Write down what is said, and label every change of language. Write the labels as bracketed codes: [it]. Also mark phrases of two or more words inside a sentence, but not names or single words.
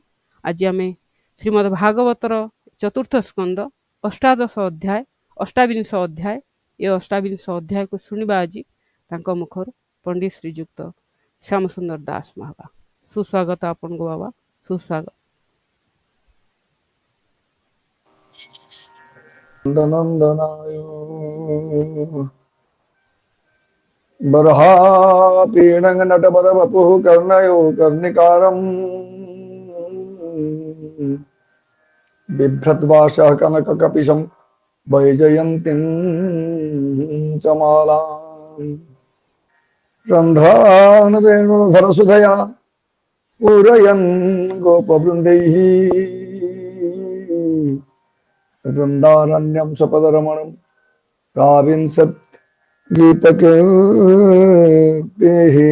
[or] ଆଜି ଆମେ ଶ୍ରୀମଦ୍ ଭାଗବତର ଚତୁର୍ଥ ସ୍କନ୍ଦ ଅଷ୍ଟାଦଶ ଅଧ୍ୟାୟ ଅଷ୍ଟାବିଂଶ ଅଧ୍ୟାୟ ଏ ଅଷ୍ଟାବିଂଶ ଅଧ୍ୟାୟକୁ ଶୁଣିବା ଆଜି ତାଙ୍କ ମୁଖରୁ ପଣ୍ଡିତ ଶ୍ରୀଯୁକ୍ତ ଶ୍ୟାମ ସୁନ୍ଦର ଦାସ ମହାବାଗ। ସୁସ୍ୱାଗତ ଆପଣଙ୍କୁ ବାବା, ସୁସ୍ୱାଗତ। [sa] नंदनाय बर्हापीडं नटवरवपुः कर्णयो कर्णिकारम् बिभ्रद्वासः कनककपिशं वैजयन्तीं चमालाम् रन्ध्रान् वेणुधरसुधया पूरयन् गोपवृन्दैः वृन्दारण्यं सपदरमणं प्राविंशत् गीतकीर्तिः।